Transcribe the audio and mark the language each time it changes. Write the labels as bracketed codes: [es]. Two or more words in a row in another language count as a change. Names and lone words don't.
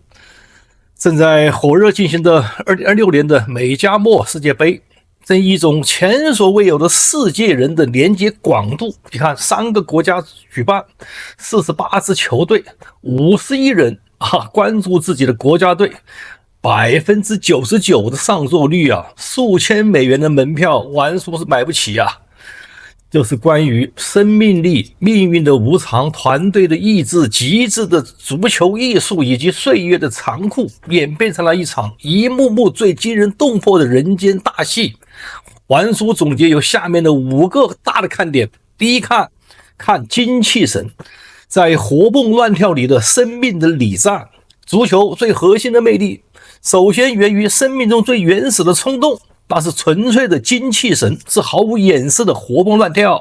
[zh] 正在火熱進行的2026年的美加墨世界杯，正以一種前所未有的世界人的連接廣度，你看3個國家舉辦，48支球隊，50億人關注自己的國家隊，99%的上座率啊，數千美元的門票玩說是買不起啊。就是關於生命力、命運的無常、團隊的意志、極致的足球藝術以及歲月的殘酷，演變成了一場一幕幕最驚人動魄的人間大戲。玩書總結有下面的5個大的看點：第一，看精氣神，在活蹦亂跳裡的生命的禮讚。足球最核心的魅力，首先源於生命中最原始的衝動。那是純粹的精氣神，是毫無掩飾的活蹦亂跳。